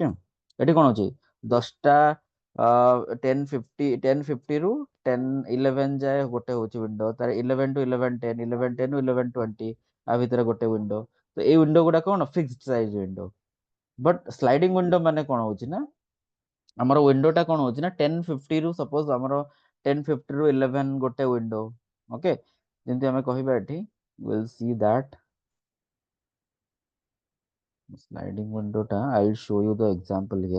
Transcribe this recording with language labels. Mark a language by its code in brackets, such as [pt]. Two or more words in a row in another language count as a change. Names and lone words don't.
[or] ଏଠି କଣ ଅଛି, 10ଟା 10:50 ରୁ 10:11 ଯାଏ ଗୋଟେ ହଉଛି ୱିଣ୍ଡୋ, ତାର 11 to 11:10, 11:10 ରୁ 11:20 ଆ ଭିତରେ ଗୋଟେ ୱିଣ୍ଡୋ। ତ ଏଇ ୱିଣ୍ଡୋ ଗୁଡା କଣ [en] fixed size window. but sliding window [or] ମାନେ କଣ ହଉଛି ନା, ଆମର ୱିଣ୍ଡୋ ଟା କଣ ହଉଛି ନା 10:50 ରୁ ସପୋଜ ଆମର 10:50 ରୁ 11 ଗୋଟେ ୱିଣ୍ଡୋ। [en] ଓକେ। [or] ଯେମିତି ଆମେ କହିବା ଏଠି [en] we'll see that sliding window ଟା, I'll show you the example here।